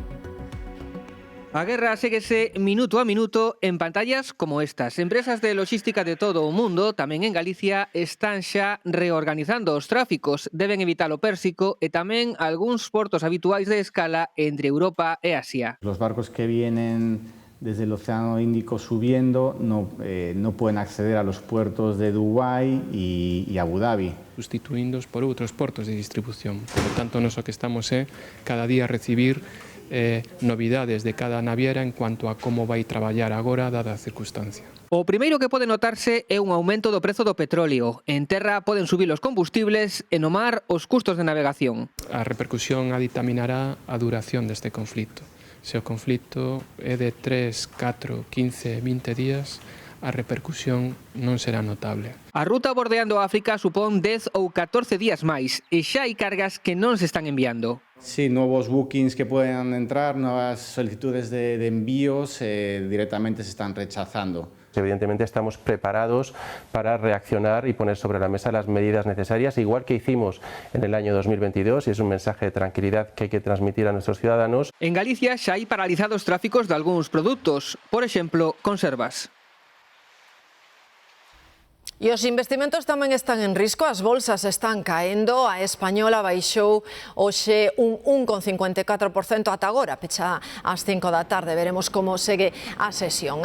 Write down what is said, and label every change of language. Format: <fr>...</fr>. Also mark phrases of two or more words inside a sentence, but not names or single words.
<gl>A guerra séguese minuto a minuto en pantallas como estas. Empresas de logística de todo o mundo, tamén en Galicia, están xa reorganizando os tráficos. Deben evitar o Pérsico e tamén algúns portos habituais de escala entre Europa e Asia.</gl> <es>Los barcos que vienen desde el Océano Índico subiendo no pueden acceder a los puertos de Dubái y Abu Dhabi.</es> <gl>Sustituíndos por outros portos de distribución.</gl> <es>Por lo tanto,</es> <gl>noso que estamos é cada día recibir novidades de cada naviera</gl> <es>en cuanto a</es> <gl>como vai traballar agora dada a circunstancia. O primeiro que pode notarse é un aumento do prezo do petróleo. En terra poden subir os combustibles e no mar os custos de navegación. A repercusión a dictaminará a duración deste conflito. Se o conflito é de 3, 4, 15, 20 días, a repercusión non será notable. A ruta bordeando África supón 10 ou 14 días máis e xa hai cargas que non se están enviando.</gl> <es>Sí, nuevos bookings que puedan entrar, nuevas solicitudes de envíos directamente se están rechazando. Evidentemente estamos preparados para reaccionar y poner sobre la mesa las medidas necesarias, igual que hicimos en el año 2022, y es un mensaje de tranquilidad que hay que transmitir a nuestros ciudadanos.</es> <gl>En Galicia xa hai paralizados tráficos de algúns produtos, por exemplo, conservas. E os investimentos tamén están en risco, as bolsas están caendo, a española baixou hoxe un 1,54% ata agora, pecha ás 5 da tarde, veremos como segue a sesión.</gl>